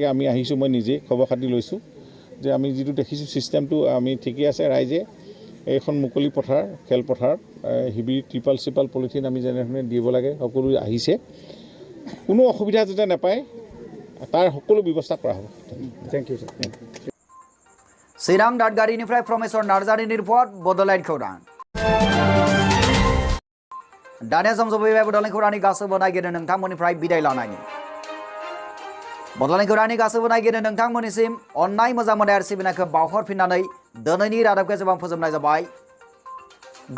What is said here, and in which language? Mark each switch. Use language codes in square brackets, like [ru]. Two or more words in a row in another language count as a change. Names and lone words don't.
[as] আমি আহিছোঁ, মই নিজেই খবৰ খাতি লৈছোঁ যে আমি যিটো দেখিছোঁ ছিষ্টেমটো আমি ঠিকেই আছে। ৰাইজে এইখন মুকলি পথাৰ, খেলপথাৰত শিবিৰ ত্ৰিপাল পলিথিন আমি যেনেধৰণে দিব লাগে সকলো আহিছে, কোনো অসুবিধা যাতে নাপায় তাৰ সকলো ব্যৱস্থা কৰা হ'ব। [en] Thank you sir. [brx] चिरां दादगारिनिफ्राय प्रमेश्वर नार्जारिनि रिपर्ट बड'लेण्ड खौरां। दानिया सम सफैबाय बड'लेण्ड खौरांनि गासैबो नायगिरनो नोंथांमोननिफ्राय बिदाय लानायनि। बड'लेण्ड खौरांनि गासैबो नायगिरनो नोंथांमोननिसिम अननाय मोजां मोननाय आरो सिबिनायखौ बावहरफिननानै दिनैनि रादाबखौ जों फोजोबनाय जाबाय।